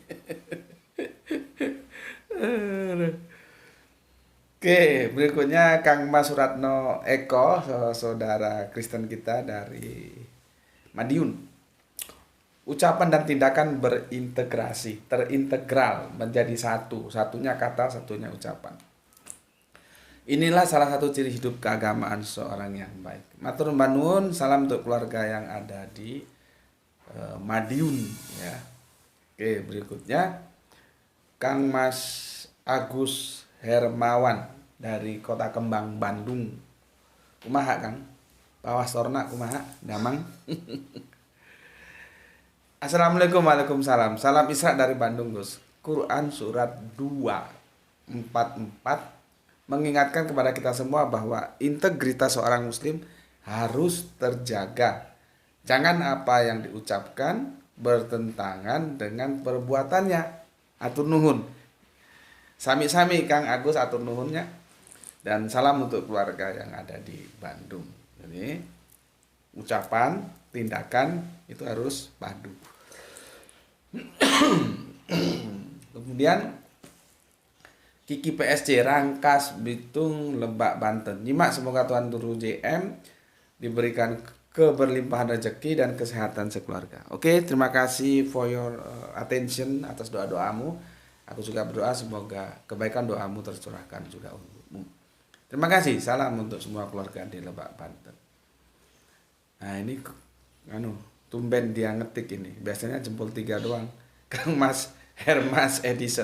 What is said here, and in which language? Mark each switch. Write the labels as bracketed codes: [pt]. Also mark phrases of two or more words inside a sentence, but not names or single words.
[id] Oke, berikutnya Kang Mas Suratno Eko, saudara Kristen kita dari Madiun. Ucapan dan tindakan berintegrasi, terintegral menjadi satu, satunya kata, satunya ucapan. Inilah salah satu ciri hidup keagamaan seorang yang baik. [jv] Matur nuwun, [id] salam untuk keluarga yang ada di Madiun ya. Oke, berikutnya Kang Mas Agus Hermawan dari Kota Kembang, Bandung. [su] Kumaha Kang? Pawastorna kumaha? Damang. [ar] السلام عليكم، وعليكم السلام. [id] Salam Isra dari Bandung, Gus. Quran surat 244 mengingatkan kepada kita semua bahwa integritas seorang muslim harus terjaga. Jangan apa yang diucapkan bertentangan dengan perbuatannya. [su] Atur nuhun. Sami-sami Kang Agus atur nuhunnya. [id] Dan salam untuk keluarga yang ada di Bandung. Jadi ucapan, tindakan itu harus padu. Kemudian Kiki PSC Rangkas Bitung Lebak Banten. Nyimak semoga Tuhan Guru JM diberikan keberlimpahan rezeki dan kesehatan sekeluarga. Oke, terima kasih [en] for your attention [id] atas doa-doamu. Aku juga berdoa semoga kebaikan doamu tercurahkan juga untukmu. Terima kasih. Salam untuk semua keluarga di Lebak Banten. Nah, ini tumben dia ngetik ini. Biasanya jempol 3 doang. Kang Mas Hermas Edison.